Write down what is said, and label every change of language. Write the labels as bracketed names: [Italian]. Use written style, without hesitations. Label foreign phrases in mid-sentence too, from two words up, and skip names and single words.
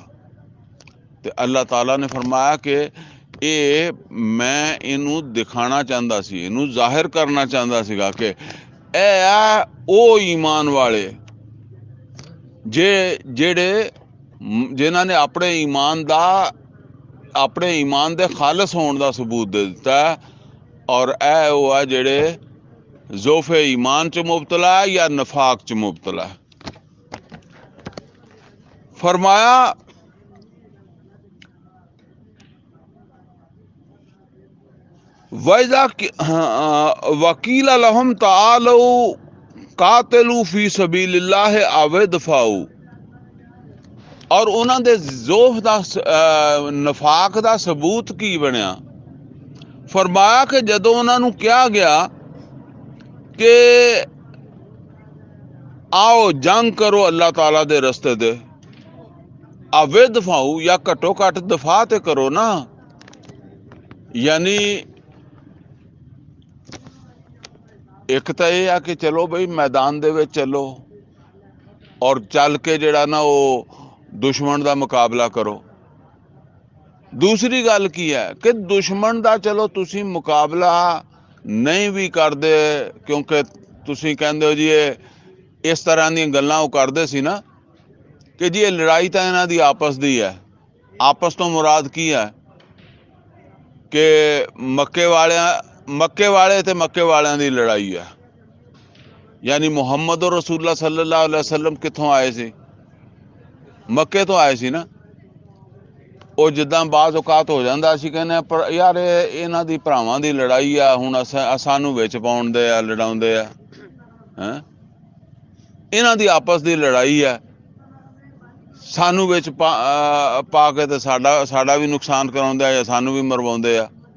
[Punjabi] ਤੇ ਅੱਲਾਹ ਤਾਲਾ ਨੇ ਫਰਮਾਇਆ ਕਿ ਇਹ ਮੈਂ ਇਹਨੂੰ ਦਿਖਾਣਾ ਚਾਹੁੰਦਾ ਸੀ, ਇਹਨੂੰ ਜ਼ਾਹਿਰ ਕਰਨਾ ਚਾਹੁੰਦਾ ਸੀਗਾ ਕਿ ਇਹ ਆ ਉਹ ਈਮਾਨ ਵਾਲੇ ਜਿਹੜੇ ਜਿਨ੍ਹਾਂ ਨੇ ਆਪਣੇ ਈਮਾਨ ਦੇ ਖਾਲਸ ਹੋਣ ਦਾ ਸਬੂਤ ਦੇ ਦਿੱਤਾ। ਔਰ ਇਹ ਉਹ ਆ ਜਿਹੜੇ ਜ਼ੋਫੇ ਈਮਾਨ 'ਚ ਮੁਬਤਲਾ ਜਾਂ ਨਫਾਕ 'ਚ ਮੁਬਤਲਾ। [Arabic] फरमाया وإذا قيل لهم تعالوا قاتلوا في سبيل الله أو ادفعوا. [Punjabi] ਔਰ ਉਨ੍ਹੋਂਨੇ ਦੇ ਜ਼ੋਫ਼ ਦਾ ਨਫ਼ਾਕ ਦਾ ਸਬੂਤ ਕੀ ਬਣਿਆ। ਫ਼ਰਮਾਇਆ ਕਿ ਜਦੋਂ ਉਨ੍ਹੋਂਨੇ ਕਿਹਾ ਗਿਆ ਕਿ ਆਓ ਜੰਗ ਕਰੋ ਅੱਲਾਹ ਤਾਲਾ ਦੇ ਰਸਤੇ ਦੇ, [Arabic] أو ادفعوا [Punjabi] ਯਾ ਘੱਟੋ ਘੱਟ ਦਫ਼ਾ ਤੇ ਕਰੋ ਨਾ। ਯਾਨੀ ਏਕ ਤੋ ਯਹ ਹੈ ਕਿ ਚਲੋ ਬਈ ਮੈਦਾਨ ਦੇ ਵਿਚ ਚਲੋ ਔਰ ਚਲ ਕੇ ਜਿਹੜਾ ਨਾ ਵੋ ਦੁਸ਼ਮਨ ਕਾ ਮੁਕਾਬਲਾ ਕਰੋ। ਦੂਸਰੀ ਗੱਲ ਕੀ ਹੈ ਕਿ ਦੁਸ਼ਮਨ ਕਾ ਚਲੋ ਤੁਸੀਂ ਮੁਕਾਬਲਾ ਨਹੀਂ ਭੀ ਕਰਤੇ, ਕਿਉਂਕਿ ਤੁਸੀਂ ਕਹਿੰਦੇ ਹੋ ਜੀ ਯੇ ਇਸ ਤਰ੍ਹਾਂ ਦੀ ਗੱਲਾਂ ਵੋ ਕਰਦੇ ਸੀ ਨਾ ਕਿ ਜੀ ਯੇ ਲੜਾਈ ਤੋ ਇਨ੍ਹਾਂ ਦੀ ਆਪਸ ਦੀ ਹੈ। ਆਪਸ ਤੋਂ ਮੁਰਾਦ ਕੀ ਹੈ ਕਿ ਮੱਕੇ ਵਾਲੇ ਤੇ ਮੱਕੇ ਵਾਲਿਆਂ ਦੀ ਲੜਾਈ ਹੈ। ਯਾਨੀ ਮੁਹੰਮਦ ਔਰ ਰਸੂਲੁੱਲਾਹ [Arabic] صلى الله عليه وسلم [Punjabi] ਕਿੱਥੋਂ ਆਏ ਸੀ? ਮੱਕੇ ਤੋਂ ਆਏ ਸੀ ਨਾ। ਉਹ ਜਿੱਦਾਂ ਬਾਜ਼ ਔਕਾਤ ਹੋ ਜਾਂਦਾ ਅਸੀਂ ਕਹਿੰਦੇ ਪਰ ਯਾਰ ਇਹਨਾਂ ਦੀ ਭਰਾਵਾਂ ਦੀ ਲੜਾਈ ਆ, ਹੁਣ ਸਾਨੂੰ ਵਿੱਚ ਪਾਉਂਦੇ ਆ, ਲੜਾਉਂਦੇ ਆ। ਹੈਂ, ਇਹਨਾਂ ਦੀ ਆਪਸ ਦੀ ਲੜਾਈ ਆ, ਸਾਨੂੰ ਵਿੱਚ ਪਾ ਕੇ ਤੇ ਸਾਡਾ ਵੀ ਨੁਕਸਾਨ ਕਰਾਉਂਦੇ ਆ ਜਾਂ ਸਾਨੂੰ ਵੀ ਮਰਵਾਉਂਦੇ ਆ।